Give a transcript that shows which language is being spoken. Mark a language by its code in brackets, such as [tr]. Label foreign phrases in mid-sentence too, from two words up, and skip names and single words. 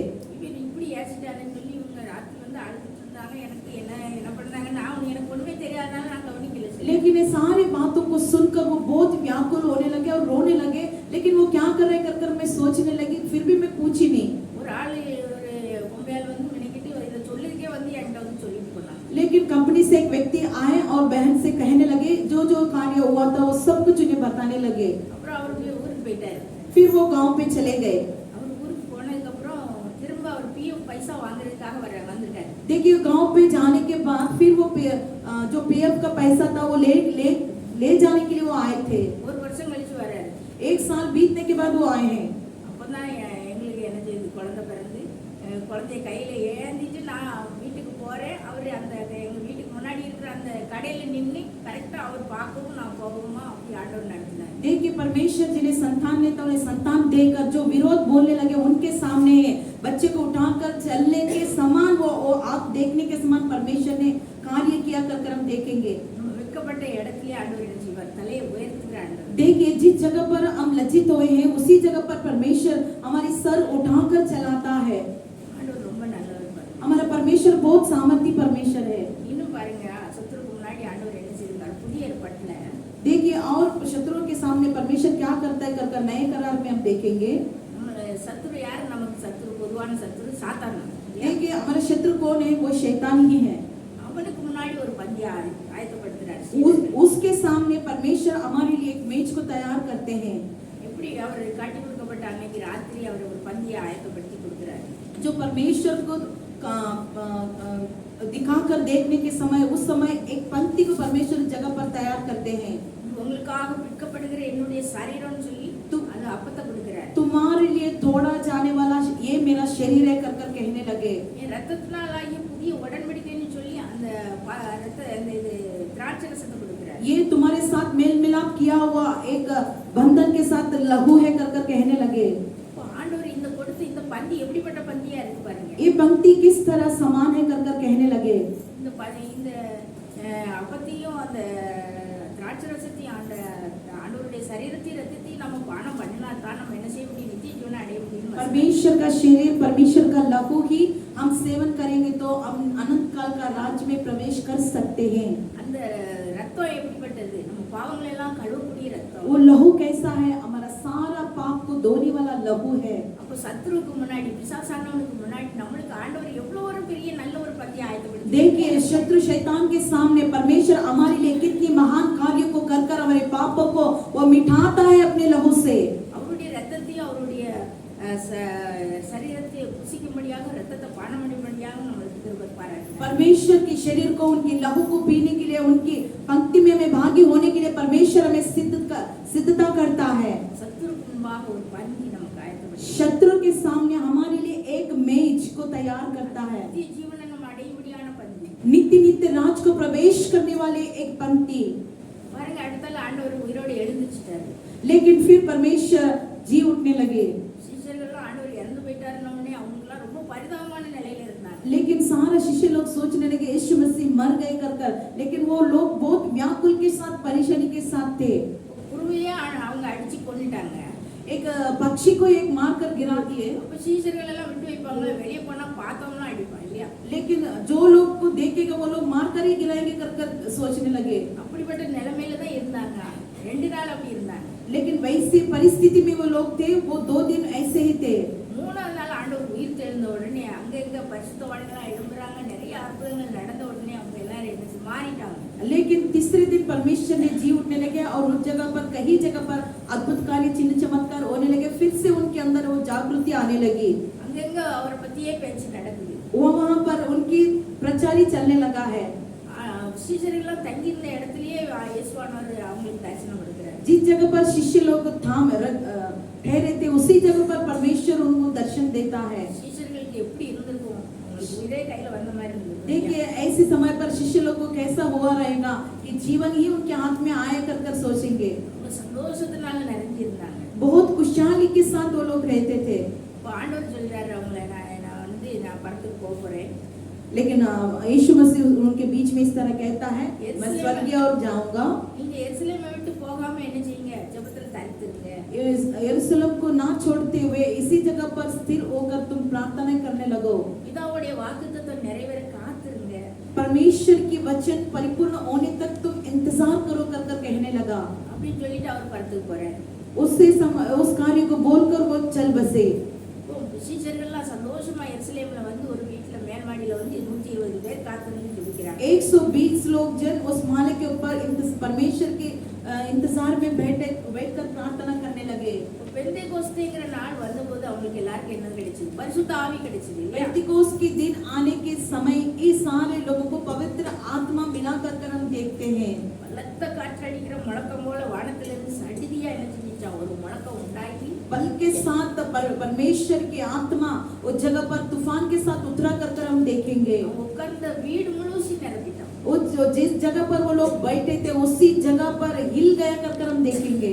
[ta] இவன் இப்படி ஏசிட்டாருன்னு சொல்லி இவங்க ராத்திரி வந்து அழுதுட்டு இருந்தாங்க. எனக்கு என்ன பண்ணாங்க, எனக்கு ஒன்றுமே தெரியாதனால நான் கவனிக்கல. [hi] लेकिन ये सारी बातों को सुनकर वो बहुत व्याकुल होने लगे और रोने लगे, लेकिन वो क्या कर रहे कर मैं सोचने लगी, फिर भी मैं पूछी नहीं। [ta] ஒரு ஆள் ஒரு பொம்பையால் வந்து மினிக்கிட்டு இதை சொல்லிருக்கே வந்து என்கிட்ட வந்து சொல்லிட்டு போனாங்க. [hi] लेकिन कंपनी से एक व्यक्ति आए और बहन से कहने लगे, जो जो कार्य हुआ था वो सब कुछ उन्हें बताने लगे। [ta] அப்புறம் அவருக்கு ஊருக்கு போயிட்டாரு. [hi] फिर वो गांव पे चले गए। [ta] அவர் ஊருக்கு போனதுக்கப்புறம் திரும்ப அவர் பிஎஃப் பைசா வாங்குறதுக்காக வந்திருக்காரு. [hi] देखिए गांव पे जाने के बाद फिर वो जो पीएफ का पैसा था वो ले जाने के लिए वो आए थे। [ta] ஒரு வருஷம் கழிச்சு வராரு. [hi] 1 साल बीतने के बाद वो आए हैं। [ta] அப்பதான் எங்களுக்கு என்ன செய்யுது, குழந்தை பிறந்து குழந்தைய கையில ஏந்திட்டு நான் வீட்டுக்கு போறேன். அவர் அந்த எங்க வீட்டுக்கு முன்னாடி இருக்கிற அந்த கடையில நின்று கரெக்டா அவர் பார்க்கவும் நான் போகவுமா அப்படி ஆண்டவர் நடத்தினார். [hi] देखिए परमेश्वर जिन्हें संतान ने तो उन्हें संतान देकर जो विरोध बोलने लगे उनके सामने बच्चे को उठाकर चलने के समान वो आप देखने के समान परमेश्वर ने कार्य किया कर हम देखेंगे। [ta] வெட்கப்பட்ட இடத்துல ஆண்டவர் என்ன செய்வார், தலையை உயர்த்துகிற ஆண்டவர். [hi] देखिए जिस जगह पर हम लज्जित हुए हैं उसी जगह पर परमेश्वर हमारी सर उठाकर चलाता है। [ta] ஆண்டவர் ரொம்ப நல்லவர் பாருங்க. [hi] हमारा परमेश्वर बहुत सामर्थी परमेश्वर है। [ta] இன்னும் பாருங்க, சத்துருக்கு முன்னாடி ஆண்டவர் என்ன செய்தார், புதிய ஏற்பாட்டுல [hi] देखिए और शत्रुओं के सामने परमेश्वर क्या करता है कर नए करार में हम देखेंगे। [ta] நம்ம சத்துரு யாரு, நமக்கு சத்துரு பொதுவான சத்துரு சாத்தான். [hi] देखिए हमारे शत्रु कौन है, वो शैतान ही है। [ta] அவனுக்கு முன்னாடி ஒரு பந்தியை ஆயத்தப்படுத்துறாரு. [hi] उसके सामने परमेश्वर हमारे लिए एक मेज को तैयार करते हैं। [ta] எப்படி அவர் காட்டி கொடுக்கப்பட்ட அன்னைக்கு ராத்திரி அவர் ஒரு பந்தியை ஆயத்தப்படுத்தி கொடுக்குறாரு. [hi] जो परमेश्वर को दिखाकर देखने के समय उस समय एक पंक्ति को परमेश्वर जगह पर तैयार करते हैं। [ta] உங்களுக்காக பிற்கப்படுகிற என்னுடைய சரீரம்னு சொல்லி அது அப்பத்தை கொடுக்குறாரு. [hi] तुम्हारे लिए तोड़ा जाने वाला ये मेरा शरीर है कर कहने लगे। [ta] என் ரத்தத்தினால் ஆகிய புதிய உடன்படிக்கைன்னு சொல்லி அந்த இது திராட்சை ரசத்தை கொடுக்குறாரு. [hi] ये तुम्हारे साथ मेल मिलाप किया हुआ एक बंधन के साथ लहू है कर कहने लगे। [ta] ஆண்டவர் இந்த கொடுத்து இந்த பந்தி எப்படிப்பட்ட பந்தியா இருக்கு பாருங்க. [hi] ये पंक्ति किस तरह समान है कर कहने लगे। [ta] இந்த அப்பத்தையும் அந்த திராட்சை ரசத்தையும் ஆண்டவருடைய சரீரத்தையும் ரத்தத்தையும் நம்ம பானம் பண்ணினா தான் நம்ம என்ன செய்ய முடியும், நித்திய ஜீவனை அடைய முடியும். [hi] परमेश्वर का शरीर, परमेश्वर का लहू ही हम सेवन करेंगे तो हम अनंत काल का राज्य में प्रवेश कर सकते हैं। [ta] அந்த ரத்தம் எப்படிப்பட்டது? நம்ம பாவங்களை எல்லாம் கழுவக்கூடிய ரத்தம். [hi] वो लहू कैसा है? हमारा सारा पाप को धोने वाला लहू है। [ta] அப்போ சத்துருவுக்கு முன்னாடி, பிசாசானவனுக்கு முன்னாடி நம்மளுக்கு ஆண்டவர் எவ்வளவு ஒரு பெரிய நல்ல ஒரு பத்தியை ஆயத்தப்படுத்தி. [hi] देखिए, शत्रु शैतान के सामने परमेश्वर हमारे लिए कितनी महान कार्यों को कर कर हमारे पापों को वो मिटाता है अपने लहू से। [ta] அவருடைய ரத்தத்தையும் அவருடைய சரீரத்தை புசிக்கும்படியாக, ரத்தத்தை பானம் பண்ணும்படியாக நம்மளுக்கு கிருபை பாராட்டினார். [hi] परमेश्वर के शरीर को, उनकी लहू को पीने के लिए, उनकी पंक्ति में हमें भागी होने के लिए परमेश्वर हमें सिद्धता करता है। [ta] சத்துருக்கு முன்பாக ஒரு பந்தி நமக்கு ஆயத்தப்படுத்தி [hi] शत्रु के सामने हमारे लिए एक मेज को तैयार करता है। [ta] நித்திய ஜீவனை நம்ம அடையும்படியான பந்தி. [hi] नित्य नित्य राज को प्रवेश करने वाले एक पंक्ति। [ta] பாருங்க, அடுத்தால ஆண்டவர் உயிரோடு எழுந்துச்சிட்டாரு. [hi] लेकिन फिर परमेश्वर जी उठने लगे। [ta] சீஷர்கள்லாம் ஆண்டவர் இறந்து போயிட்டாருன்னு உடனே அவங்களாம் ரொம்ப பரிதாபமான நிலையில இருந்தாங்க. [hi] लेकिन सारा शिष्य लोग सोचने लगे यीशु मसीह मर गए कर, लेकिन वो लोग बहुत व्याकुल के साथ, परेशानी के साथ थे। [ta] குருவியே அவங்க அடிச்சு கொன்னுட்டாங்க. [hi] एक पक्षी को एक मार कर गिरा दिए। [ta] அப்ப சீஷர்கள் எல்லாம் விட்டு வைப்பாங்களா? வெளியே போனா பார்த்தோம்னா அடிப்பான் இல்லையா? [hi] लेकिन जो लोग को देखेगा वो लोग मार कर ही गिराएंगे कर सोचने लगे। [ta] அப்படிப்பட்ட நிலைமையில தான் இருந்தாங்க. 2 நாள் அப்படி இருந்தாங்க. [hi] लेकिन वैसी परिस्थिति में वो लोग थे, वो 2 दिन ऐसे ही थे। [ta] 3ஆவது நாள் ஆண்டவர் உயிர் தெழுந்த உடனே அங்கங்க பரிசுத்தவான்களா எழும்புறாங்க. நிறைய அற்புதங்கள் நடந்த உடனே அவங்க எல்லாரும் என்ன மாறிட்டாங்க. [hi] लेकिन तीसरे दिन परमेश्वर ने जी उठने लगे और उस जगह पर, कई जगह पर अद्भुत कार्य, चिन्ह चमत्कार होने लगे। फिर से उनके अंदर वो जागृति आने लगी। [ta] அங்கங்க அவரை பத்தியே பேச்சு நடக்குது. [hi] वहाँ पर उनकी प्रचारी चलने लगा है। [ta] சீஷர்கள்லாம் தங்கி இருந்த இடத்துலயே இயேசுவானவர் அவங்களுக்கு தரிசனம் கொடுக்கிறார். [hi] जिस जगह पर शिष्य लोग ठहरे थे, उसी जगह पर परमेश्वर उनको दर्शन देता है। [ta] சீஷர்களுக்கு எப்படி இருந்திருக்கும்? அவங்களுக்கு உயிரே கையில வந்த மாதிரி இருந்தது. [hi] देखिए, ऐसे समय पर शिष्य लोग को कैसा हुआ रहेगा कि जीवन ही उनके हाथ में आया कर सोचेंगे। [ta] அவங்க சந்தோஷத்தினால நிறைஞ்சிருந்தாங்க. [hi] बहुत खुशहाली के साथ वो लोग रहते थे। [ta] இப்போ ஆண்டவர் சொல்றாரு அவங்கள, நான் பரத்துக்கு போக போறேன். [hi] लेकिन यीशु मसीह उनके बीच में इस तरह कहता है, मैं स्वर्ग और जाऊंगा। [ta] நீங்க எருசலேமை விட்டு போகாம என்ன செய்யுங்க? ஜெபத்துல தரித்திருங்க. [hi] यरूशलेम को ना छोड़ते हुए इसी जगह पर स्थिर होकर तुम प्रार्थना करने लगो। [ta] பிதாவுடைய வாக்குத்தத்தம் நிறைவேற காத்திருங்க. [hi] परमेश्वर की वचन परिपूर्ण होने तक तुम इंतजार करो कर कहने लगा। [ta] அப்படின்னு சொல்லிட்டு அவர் பரத்துக்கு போறாரு. [hi] उस कार्य को बोलकर वो चल बसे। [ta] சீஷர்கள்லாம் சந்தோஷமா எருசலேம்ல வந்து ஒரு வீட்டுல மேல்மாடியில வந்து 120 பேர் காத்திருந்து ஜெபிக்கிறாங்க. [hi] 120 लोग जन उस माले के ऊपर परमेश्वर के इंतजार में बैठकर प्रार्थना करने लगे। [ta] பெந்தேகோஸ்தேங்கிற நாள் வந்தபோது அவங்களுக்கு எல்லாருக்கும் என்ன கிடைச்சது? பரிசுத்த ஆவி கிடைச்சது இல்லையா? [hi] पेंटिकोस्ट के दिन आने के समय ये सारे लोगों को पवित्र आत्मा मिलाकर हम देखते हैं। [ta] பலத்த காற்றடிக்கிற முழக்கம் போல வானத்திலிருந்து சடிதியா என்ன செஞ்சுச்சா? ஒரு முழக்கம் உண்டாகி [hi] बल के साथ परमेश्वर की आत्मा उस जगह पर तूफान के साथ उतरा कर हम देखेंगे। [ta] உட்கார்ந்த வீடு முழுசும் நிரப்பிட்டான். [hi] जिस जगह पर वो लोग बैठे थे उसी जगह पर हिल गया कर हम देखेंगे।